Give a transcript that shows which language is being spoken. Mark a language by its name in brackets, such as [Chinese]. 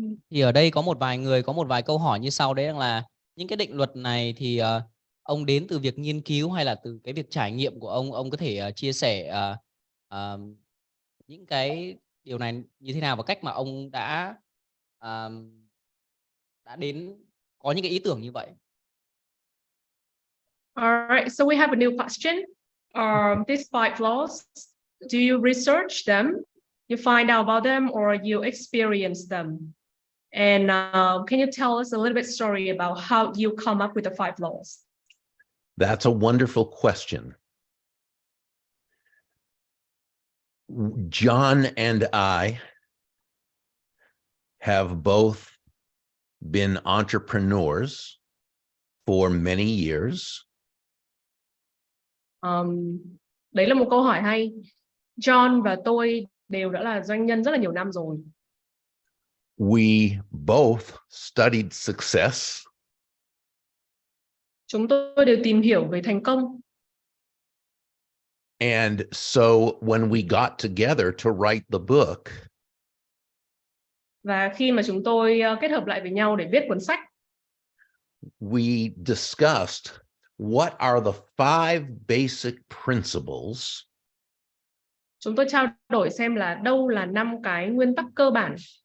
[Vietnamese] Thì ở đây có một vài người có một vài câu hỏi như sau, đấy là những cái định luật này thì ông đến từ việc nghiên cứu hay là từ cái việc trải nghiệm của ông có thể chia sẻ những cái điều này như thế nào và cách mà ông đã đến có những cái ý tưởng như vậy. [English] All right, so we have a new question. These 5 laws, do you research them? You find out about them or you experience them? And can you tell us a little bit story about how you come up with the 5 laws? That's a wonderful question. John and I have both been entrepreneurs for many years. [Vietnamese] Đấy là một câu hỏi hay. John và tôi đều đã là doanh nhân rất là nhiều năm rồi. [English] We both studied success. [Vietnamese] Chúng tôi đều tìm hiểu về thành công. [English] And so when we got together to write the book, [Vietnamese] và khi mà chúng tôi kết hợp lại với nhau để viết cuốn sách, [English] we discussed what are the 5 basic principles. [Vietnamese] Chúng tôi trao đổi xem là đâu là 5 cái nguyên tắc cơ bản